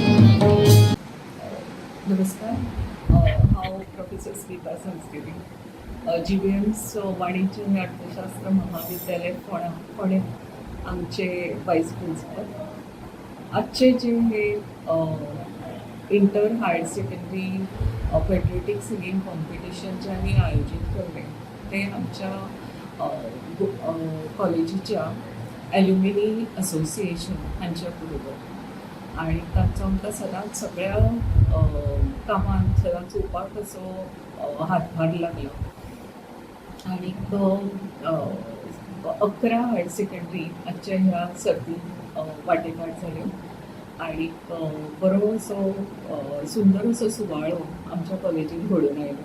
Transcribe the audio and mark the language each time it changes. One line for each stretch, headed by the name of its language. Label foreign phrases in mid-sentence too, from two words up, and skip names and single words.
Konkani: नमस्कार, हांव प्रोफेसर स्मिता संस्कृती GBMS वाणिज्य आणि अर्थशास्त्र महाविद्यालय पुणे आमचे
English: vice principal.
Marathi: आजचे जे हे
English: inter higher secondary patriotic singing competition
Marathi: जे आम्ही आयोजित केले ते आमच्या कॉलेजीच्या
English: alumni association
Marathi: हांच्या बरोबर आणि तांचो आमकां सदांच सगळ्या कामांत सदांच चोवपाक असो हातभार लागला.
Konkani: आणि 11 हायर सेकंडरी आजच्या ह्या सर्तीत वांटेकार जाल्यो आणि बरो असो सुंदर असो सुवाळो आमच्या कॉलेजीत घडून आयलो.